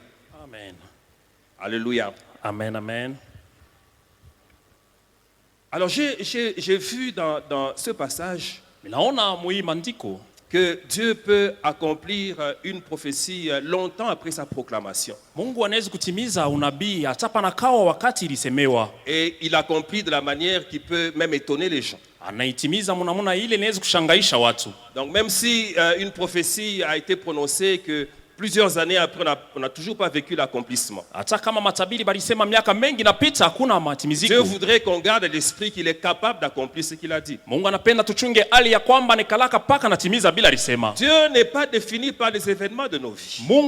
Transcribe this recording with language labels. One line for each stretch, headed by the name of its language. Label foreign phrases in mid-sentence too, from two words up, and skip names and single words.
French: Amen. Alléluia. Amen, amen. Alors j'ai vu dans ce passage que Dieu peut accomplir une prophétie longtemps après sa proclamation.
Swahili: Mungu anaweza kutimiza unabii hata panakawa wakati ilisemewa.
French: Et il accomplit de la manière qui peut même étonner les gens.
Swahili: Anaitimiza namna ile inaweza kushangaisha watu.
French: Donc même si une prophétie a été prononcée que plusieurs années après, on n'a toujours pas vécu l'accomplissement. Dieu voudrait qu'on garde l'esprit qu'il est capable d'accomplir ce qu'il a dit. Dieu n'est pas défini par les événements de nos vies.